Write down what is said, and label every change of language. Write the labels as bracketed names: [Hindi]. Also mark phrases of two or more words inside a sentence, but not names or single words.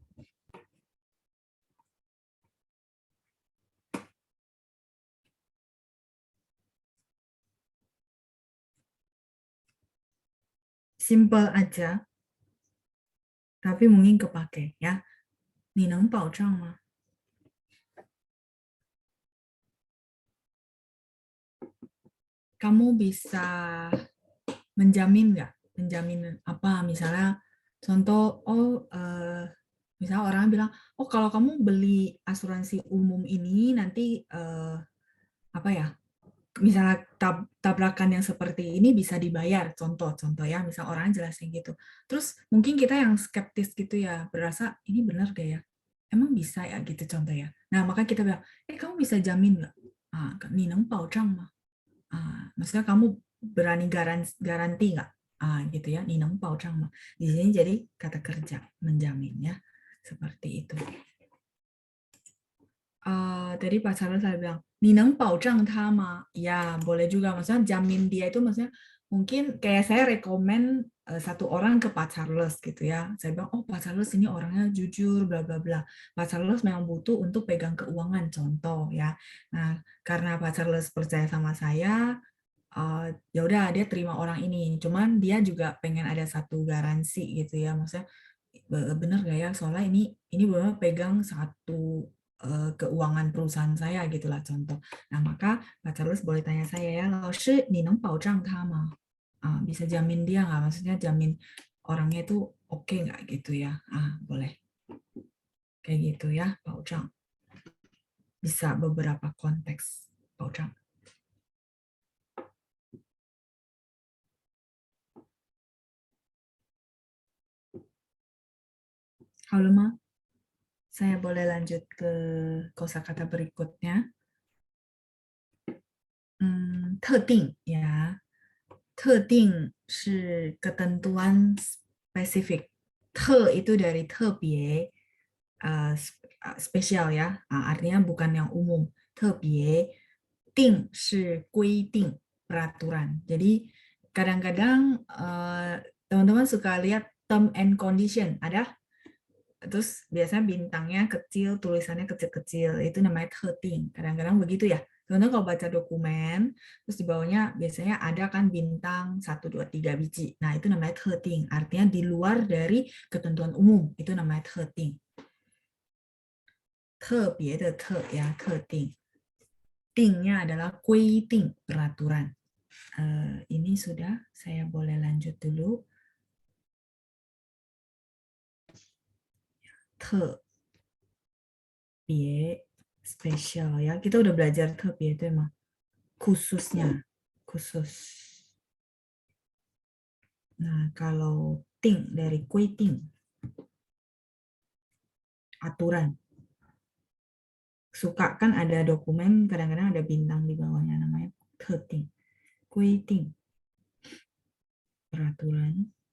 [Indonesian] Simple aja, tapi mungkin kepake ya. [Chinese] 你能保障吗? [Indonesian] Kamu bisa menjamin nggak? Menjamin apa? Misalnya contoh, misalnya orang bilang, oh kalau kamu beli asuransi umum ini nanti apa ya? Misalnya tabrakan yang seperti ini bisa dibayar, contoh ya, misal orang jelasin gitu. Terus mungkin kita yang skeptis gitu ya, berasa ini benar gak ya? Emang bisa ya gitu contoh ya. Nah maka kita bilang, kamu bisa jamin nggak? [Chinese] 你能保障吗? [Indonesian] Maksudnya kamu berani garansi nggak? Gitu ya, [Chinese] 你能保障吗? [Indonesian] Di sini jadi kata kerja, menjamin ya, seperti itu. Tadi Pak Charles saya bilang, [Chinese] 你能保障他吗? [Indonesian] Ya, boleh juga. Maksudnya jamin dia itu maksudnya mungkin kayak saya rekomen satu orang ke Pak Charles gitu ya. Saya bilang, oh Pak Charles ini orangnya jujur, bla bla bla. Pak Charles memang butuh untuk pegang keuangan, contoh ya. Nah, karena Pak Charles percaya sama saya, ya udah dia terima orang ini. Cuman dia juga pengen ada satu garansi gitu ya. Maksudnya benar gak ya? Soalnya ini benar pegang satu keuangan perusahaan saya gitulah contoh. Nah maka Pak Charles boleh tanya saya ya, [Chinese] 老师你能保障他吗? [Indonesian] Bisa jamin dia nggak? Maksudnya jamin orangnya itu oke nggak gitu ya? Boleh. Kayak gitu ya, [Chinese] 保障. [Indonesian] Bisa beberapa konteks 保障. Halo, saya boleh lanjut ke kosakata berikutnya. [Chinese] 特定 ya. 特定是 [Indonesian] ketentuan spesifik. 特 itu dari 特别, spesial ya. Artinya bukan yang umum. [Chinese] 特别 定 是规定, [Indonesian] peraturan. Jadi kadang-kadang teman-teman suka lihat [English] term and condition. [Indonesian] Ada? Terus biasanya bintangnya kecil, tulisannya kecil-kecil. Itu namanya 特定. Kadang-kadang begitu ya. Contoh kalau baca dokumen, terus di bawahnya biasanya ada kan bintang 1, 2, 3 biji. Nah, itu namanya 特定. Artinya di luar dari ketentuan umum. Itu namanya 特定. [Chinese] 特别的特 [Indonesian] ya, 特定. 定nya adalah 规定, peraturan. Ini sudah, saya boleh lanjut dulu. 特别 spesial ya. Kita udah belajar [Chinese] 特别对吗? [Indonesian] Khususnya, khusus. Nah, kalau 定 dari 规定, aturan. Suka kan ada dokumen, kadang-kadang ada bintang di bawahnya, namanya [Chinese] 特定, 规定, [Indonesian] peraturan.